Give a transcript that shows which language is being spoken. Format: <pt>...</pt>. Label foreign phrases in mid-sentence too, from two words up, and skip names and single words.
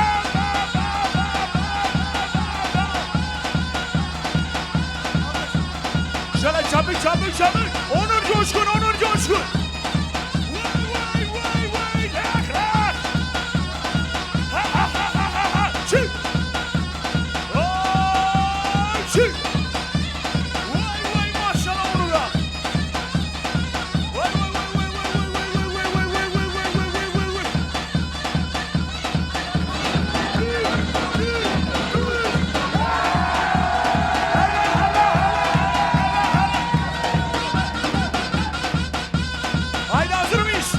<tr>Şöyle çabuk çabuk çabuk. Onur Coşkun, Onur Coşkun. Vay vay vay vay. Yakrak. Ha ha ha ha ha ha. Çık. Ay, çık. Vay vay maşallah Onur'a. Vay vay vay vay vay vay vay vay vay vay vay vay vay vay. Haydi hazır mıyız?</tr>